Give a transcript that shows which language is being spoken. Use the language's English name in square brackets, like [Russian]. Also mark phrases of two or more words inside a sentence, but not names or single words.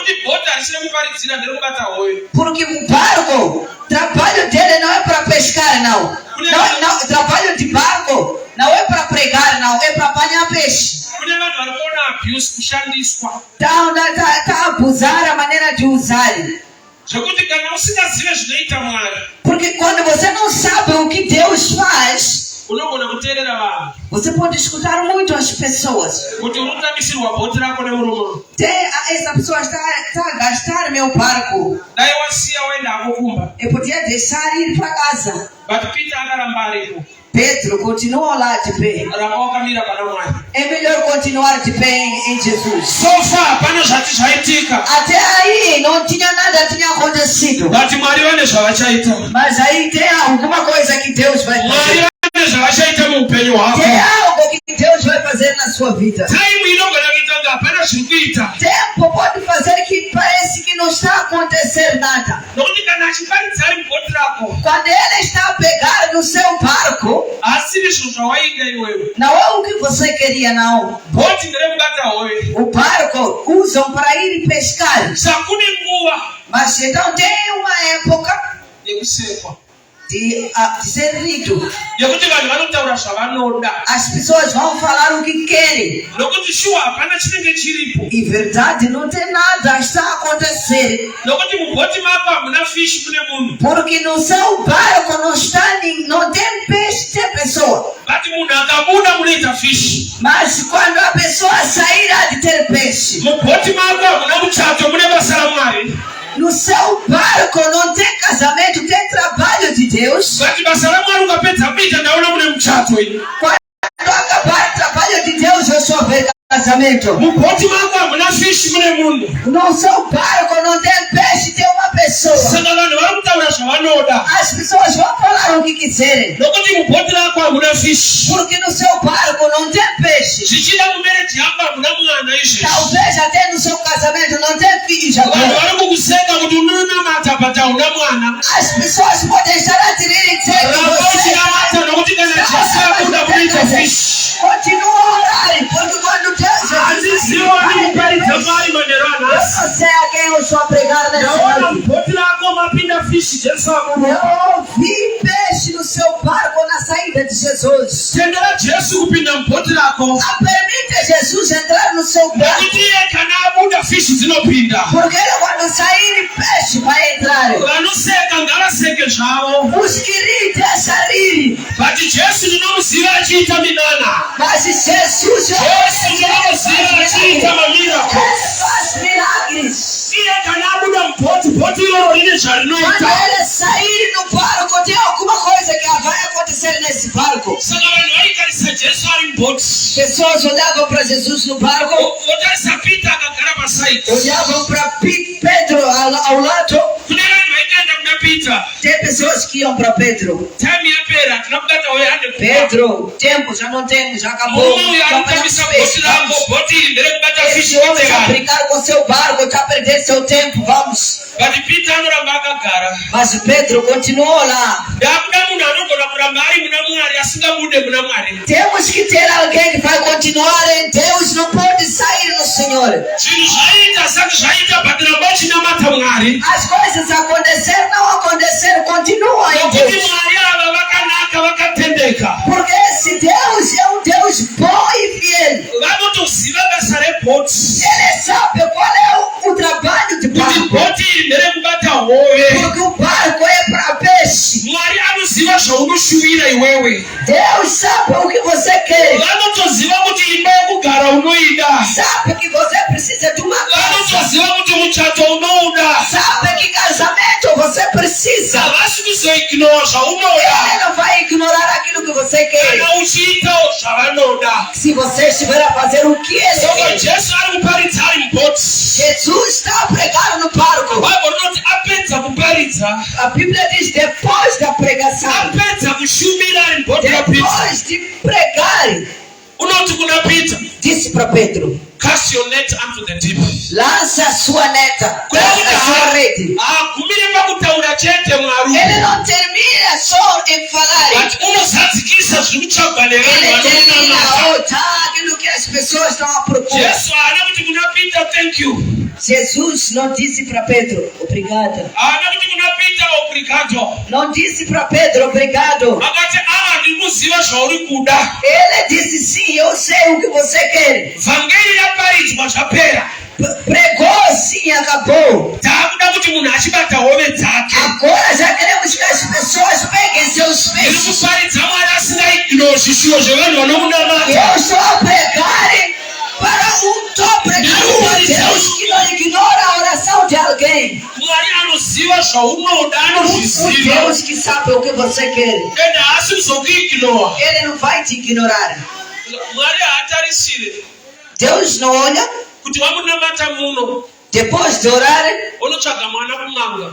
[Portuguese] Porque o barco, o trabalho dele não é para pescar, não. O trabalho de barco não é para pregar, não, é para apanhar peixe. Está a abusar a maneira de usar. [Shona] Zvekuti kana usingazive zvinoita Mwari, [Portuguese] Porque quando você não sabe o que Deus faz, [Shona] unogona kuteerera vanhu [Portuguese] você pode escutar muito as pessoas. [Shona] kuti unotamisirwa bhoti rako nemurume. [Portuguese] Essa pessoa está a gastar meu barco. [Shona] Dai wasiya waenda hako kumba. [Portuguese] Eu podia deixar ir para casa. [Shona] But Peter akaramba aripo. [Portuguese] Pedro continuou lá de pé. [Shona] Ramba wakamira pana Mwari. [Portuguese] É melhor continuar de pé em Jesus. [English] So far [Shona] pane zvati zvaitika, [Portuguese] Até aí não tinha nada tinha acontecido. [Shona] but Mwari vane zvavachaita. [Portuguese] Mas aí tem alguma coisa que Deus vai [Shona] Mwari [Portuguese] fazer. [Shona] vane zvavachaita muupenyu hwako. [Portuguese] Tem algo que Deus vai fazer na sua vida. [Shona] Time inogona kuita kunge hapana zviri kuita. [Portuguese] Tempo pode fazer que parece que não está a acontecer nada. [Shona] Nokuti kana achiparidza ari mubhoti rako, [Portuguese] Quando ele está a pegar no seu barco, [Shona] asiri zvinhu zvawaida iwewe. [Portuguese] não é o que você queria, não. [Shona] Bhoti nderemubata howe. [Portuguese] O barco usam para ir pescar. [Shona] Sakune nguva [Portuguese] Mas então tem uma época [Shona] yekusekwa, [Portuguese] de ser rico. [Shona] yekuti vanhu vanotaura zvavanoda, [Portuguese] As pessoas vão falar o que querem. [Shona] nokuti shuwa hapana chinenge chiripo. [Portuguese] E verdade, não tem nada está a acontecer. [Shona] Nokuti mubhoti mako hamuna fishi mune munhu, [Portuguese] Porque no seu barco não tem peixe, tem pessoa. [Shona] but munhu akabuda munoita fishi. [Portuguese] Mas quando a pessoa sairá de ter peixe, [Shona] Mubhoti mako hamuna muchato, mune basa raMwari. [Portuguese] no seu barco não tem casamento, tem trabalho de Deus. [Shona] But basa raMwari ukapedza kuita ndaona mune muchato ini. [Portuguese] Quando acabar o trabalho de Deus, eu só vejo casamento. [Shona] Mubhoti mako hamuna fishi mune munhu. [Portuguese] No seu barco não tem peixe, tem uma pessoa. [Shona] Saka vanhu vari kutaura zvavanoda, [Portuguese] As pessoas vão falar o que quiserem. [Shona] nokuti mubhoti rako hamuna fishi. [Portuguese] Porque no seu barco não tem peixe. [Shona] Zvichida mumereji yako hamuna mwana izvezvi. [Portuguese] Talvez até no seu casamento não tem filhos [Shona] Vanhu [Portuguese] agora. [Shona] vari kukuseka kuti unonamata but hauna mwana. [Portuguese] As pessoas podem estar a tirarem dizer que [Shona] Ramba [Portuguese] você [Shona] uchinamata nokuti kana Jesu abuda munoita fishi. [Portuguese] continua a orar, porque quando Deus [Shona] Handiziwa ndikuparidza Mwari manheru [Portuguese] eu [Shona] anhasi. [Portuguese] não sei a quem eu estou a pregar nessa [Shona] Ndaona [Portuguese] noite. [Shona] mubhoti rako mapinda fishi Jesu abuda. [Portuguese] Eu ouvi peixe no seu barco na saída de Jesus. [Shona] Tendera Jesu kupinda mubhoti rako, [Portuguese] Permite Jesus entrar no seu barco. [Shona] nokuti iye kana abuda fishi dzinopinda. [Portuguese] Porque ele, quando sair peixe vai entrar. [Shona] Vanoseka ngavaseke zvavo, [Portuguese] Os que rirem deixa rir. [Shona] but Jesu ndinomuziva achiita minana. [Portuguese] Mas Jesus [Shona] Jesu ndinomuziva achiita mamirako. [Portuguese] ele faz milagres. [Shona] Iye kana abuda mubhoti, bhoti iroro rine [Portuguese] Quando [Shona] zvarinoita. [Portuguese] ele sair no barco, tem alguma coisa que vai acontecer nesse barco. [Shona] Saka vanhu vaikarisa Jesu ari mubhoti, [Portuguese] Pessoas olhavam para Jesus no barco, [Shona] votarisa Pita akagara pasaidi. [Portuguese] olhavam para Pedro ao lado. [Shona] Kune vanhu vaitoenda kuna Pita, [Portuguese] Tem pessoas que iam para Pedro. [Shona] time yapera, tinobata uyo ande kuba. [Portuguese] Pedro, tempo já não temos, já acabou. [Shona] Murume uyo [Portuguese] Já [Shona] anotamisa [Portuguese] pegamos [Shona] bhoti [Portuguese] peixe, [Shona] rako, [Portuguese] vamos. [Shona] bhoti iri nderekubata fishi [Portuguese] Esse homem está a [Shona] kutegani. [Portuguese] brincar com seu barco, está a perder seu tempo, vamos. [Shona] But Pita anoramba akagara. [Portuguese] Mas Pedro continuou lá. [Shona] Ndakuda munhu anogona kuramba ari muna Mwari asingabude muna Mwari. [Portuguese] Temos que ter alguém que vai continuar em Deus, não pode sair no Senhor. [Shona] Zvinhu zvaita sati zvaita but ramba uchinamata Mwari. [Portuguese] As coisas aconteceram, não aconteceram, continua em [Shona] Nokuti [Portuguese] Deus. [Shona] Mwari ava vakanaka vakatendeka. [Portuguese] Porque esse Deus é Deus bom e fiel. [Shona] Vanotoziva basa rebhoti, [Portuguese] Ele sabe qual é o trabalho de [Shona] kuti [Portuguese] barco. [Shona] bhoti iri nderekubata hove. [Portuguese] Porque o barco é para peixe. [Shona] Mwari anoziva zvaunoshuvira iwewe. [Portuguese] Deus sabe o que você quer. [Shona] Vanotoziva kuti imba yekugara unoida. [Portuguese] Sabe que você precisa de uma casa. [Shona] Vanotoziva kuti muchato unouda. [Portuguese] Sabe que casamento você precisa. [Shona] Havasi kuzoignora zvaunoda [Portuguese] Ele não vai ignorar aquilo que você quer. [Shona] kana uchiitawo zvavanoda. [Portuguese] Se você estiver a fazer o que ele [Shona] Saka [Portuguese] quer. [Shona] Jesu ari kuparidza ari mubhoti. [Portuguese] Jesus está a pregar no barco. [Shona] Bhaibheri rinoti apedza kuparidza, [Portuguese] A Bíblia diz depois da pregação. [Shona] apedza kushumira ari mubhoti raPita, [Portuguese] Depois de pregar, [Shona] unoti kuna Pita, [Portuguese] disse para Pedro: [English] cast your net unto the deep. [Portuguese] lança a sua neta, lança a sua rede. [Shona] Haagumire pakutaura chete Mwari, [Portuguese] Ele não termina só em falar. [Shona] but unozadzikisa zviri kutsvagwa nevanhu [Portuguese] Ele termina [Shona] vanonamata. [Portuguese] aquilo que as pessoas estão a propor. [Shona] Jesu haana kuti kuna Pita [English] thank you, [Portuguese] Jesus não disse para Pedro, obrigado. [Shona] haana kuti kuna Pita obrigado, [Portuguese] Não disse para Pedro, obrigado. [Shona] akati ndiri kuziva zvauri kuda. [Portuguese] Ele disse sim, eu sei o que você quer. [Shona] Vhangeri yaparidzwa zvapera. [Portuguese] Pregou sim, acabou. [Shona] Takuda kuti munhu achibata hove dzake. [Portuguese] Agora já queremos que as pessoas peguem seus peixes. [Shona] Ndikuparidza Mwari asingaigno zvishuwo zvevanhu vanomunamata. [Portuguese] Eu estou a pregar para Deus que não ignora a oração de alguém. [Shona] Mwari anoziva zvaunoda, [Portuguese] O [Shona] anozviziva. [Portuguese] Deus que sabe o que você quer. [Shona] Ende haasi kuzokuignowa. [Portuguese] Ele não vai te ignorar. [Shona] Mwari haatarisire [Portuguese] Deus não olha. [Shona] kuti wamunamata muno [Portuguese] Depois de orar, [Shona] unotsvaga mwana kumanga.